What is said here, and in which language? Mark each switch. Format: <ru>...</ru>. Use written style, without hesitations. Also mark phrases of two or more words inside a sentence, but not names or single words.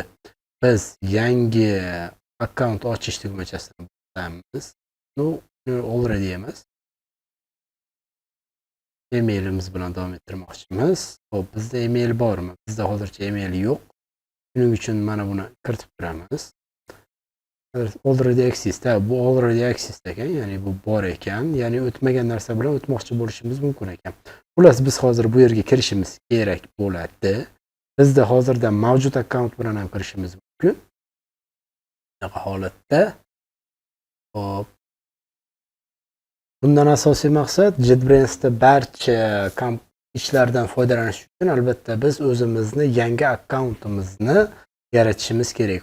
<uz>Biz yangi akkaunt ochish tugmachasini bosamiz. Already emas. Emailimiz bilan davom ettirmoqchimiz. Xo'p, bizda email bormi? Bizda hozircha email yo'q. Shuning uchun mana buni kiritib turamiz.</uz> <en>Already access.</en> <uz>Bu</uz> <en>already access</en> <uz>ekan, ya'ni bu bor ekan, ya'ni o'tmagan narsa bilan o'tmoqchi bo'lishimiz mumkin ekan. Xullas, biz hozir bu yerga kirishimiz kerak bo'ladi. Bizda hozirda mavjud akkaunt bilan ham kirishimiz mumkin. Bunaqa holatda. Hop, Bundan asosiy maqsad JetBrain'sda barcha ishlardan foydalanish uchun albatta biz o'zimizni yangi akkauntimizni yaratishimiz kerak.</uz>